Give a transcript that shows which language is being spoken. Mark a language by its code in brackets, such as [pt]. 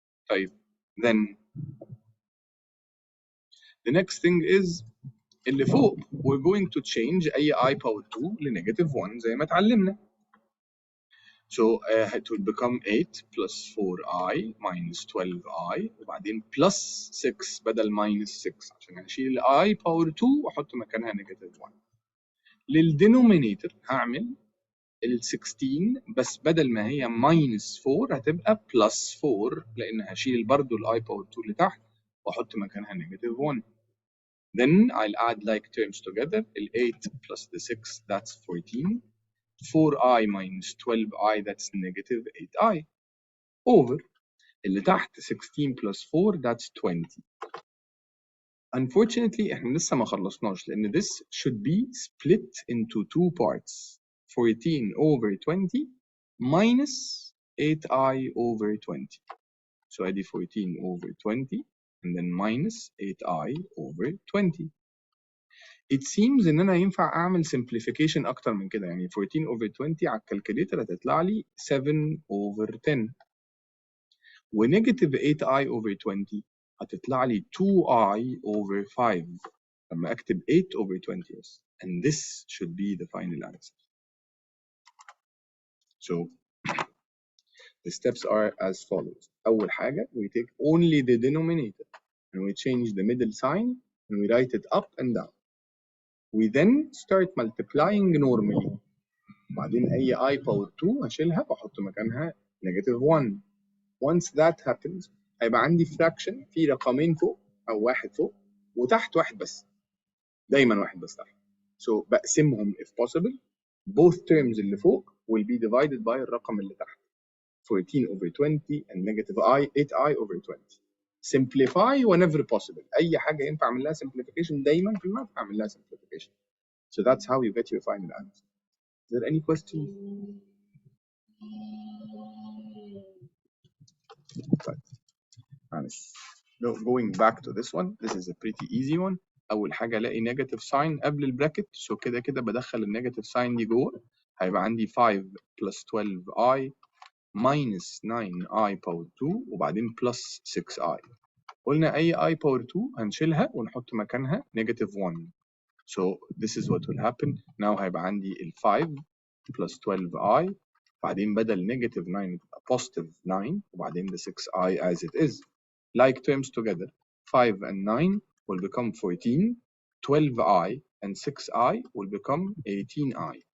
[en] طيب, then the next thing is اللي فوق we're going to change أي I power 2 ل -1 [ar] زي ما اتعلمنا. [en] So it will become 8 plus 4i minus 12i, [ar] وبعدين [en] plus 6 بدل minus 6 [ar] عشان هشيل [en] I power 2 [ar] واحط مكانها [en] -1. [ar] للدينومينيتور هعمل ال 16 بس بدل ما هي minus 4 هتبقى plus 4, لأن هشيل برضه ال I power 2 لتحت واحط مكانها -1. [en] Then I'll add like terms together. 8 plus the 6, that's 14. 4i minus 12i, that's -8i. Over [ar] اللي تحت [en] 16 plus 4, that's 20. Unfortunately, [ar] احنا لسه ما خلصناش لأن [en] this should be split into 2 parts. 14 over 20 minus 8i over 20. So [ar] ادي [en] 14 over 20 and then minus 8i over 20. It seems [ar] ان انا ينفع اعمل simplification اكتر من كده. يعني 14 over 20 على الكالكوليتر هتطلع لي 7 over 10. ونيجاتيف 8i over 20 هتطلع لي 2i over 5 لما اكتب 8 over 20 بس. [en] And this should be the final answer. So the steps are as follows. [ar] أول حاجة [en] we take only the denominator and we change the middle sign and we write it up and down. We then start multiplying normally. [ar] بعدين أي I power 2 هشيلها وأحط مكانها negative 1. [en] Once that happens [ar] هيبقى عندي fraction في رقمين فوق أو واحد فوق وتحت واحد بس. دايما واحد بس تحت. [en] So [ar] بقسمهم [en] if possible. Both terms [ar] اللي فوق [en] will be divided by [ar] الرقم اللي تحت. [en] 14 over 20 and negative I 8i over 20. Simplify whenever possible. [ar] أي حاجة ينفع أعمل لها simplification دايما في الماث أعمل لها simplification. [en] So that's how you get your final answer. Is there any questions? [ar] طيب معلش. [en] Going back to this one, this is a pretty easy one. [ar] أول حاجة ألاقي negative sign قبل البراكت، so كده كده بدخل النيجاتيف sign دي جوه. هيبقى عندي [en] 5 plus 12i minus 9i power 2 [ar] وبعدين [en] plus 6i. [ar] قلنا أي i power 2 هنشيلها ونحط مكانها negative 1. [en] So this is what will happen. Now [ar] هيبقى عندي [en] ال 5 plus 12i [ar] بعدين بدل [en] negative 9 تبقى positive 9 [ar] وبعدين [en] the 6i as it is. Like terms together 5 and 9 will become 14, 12i and 6i will become 18i.